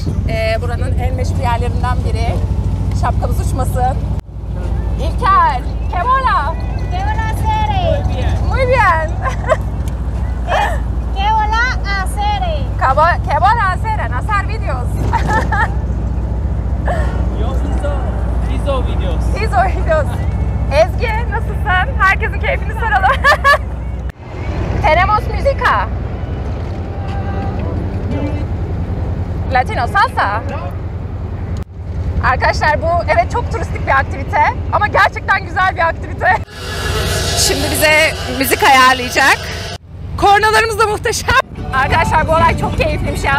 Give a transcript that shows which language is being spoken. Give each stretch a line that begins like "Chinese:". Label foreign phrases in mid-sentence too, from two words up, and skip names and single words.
Turkish: Buranın en meşhur yerlerinden biri. Şapkamız uçmasın. İlker,
Spanish: ¿qué bola? ¿Qué bola hacer? Muy bien. ¿Qué bola hacer? ¿Qué bola hacer? Hacer videos. Yo hizo videos. Hizo videos.
Turkish: Ezgi, nasılsın? Herkesin keyfini soralım.
Spanish: Tenemos música. Latino salsa.
Turkish: Arkadaşlar bu evet çok turistik bir aktivite ama gerçekten güzel bir aktivite. Şimdi bize müzik ayarlayacak. Kornalarımız da muhteşem. Arkadaşlar bu olay çok keyifliymiş ya.